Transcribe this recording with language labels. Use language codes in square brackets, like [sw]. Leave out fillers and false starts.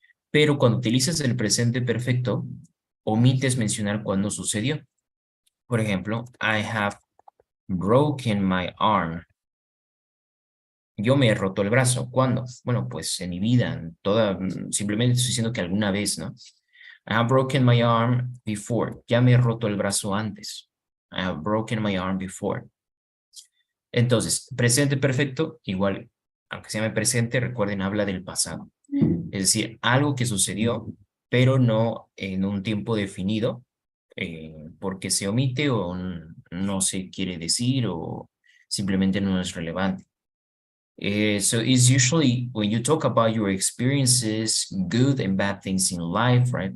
[es] Pero cuando utilizas el presente perfecto, omites mencionar cuándo sucedió. Por ejemplo, [en] I have broken my arm. [es] Yo me he roto el brazo. ¿Cuándo? Bueno, pues en mi vida, simplemente estoy diciendo que alguna vez, ¿no? [en] I have broken my arm before. [es] Ya me he roto el brazo antes. [en] I have broken my arm before. [es] Entonces, presente perfecto, igual, aunque se llame presente, recuerden, habla del pasado. Es decir, algo que sucedió, pero no en un tiempo definido, porque se omite o no se quiere decir o simplemente no es relevante. [en] So it's usually when you talk about your experiences, good and bad things in life, right?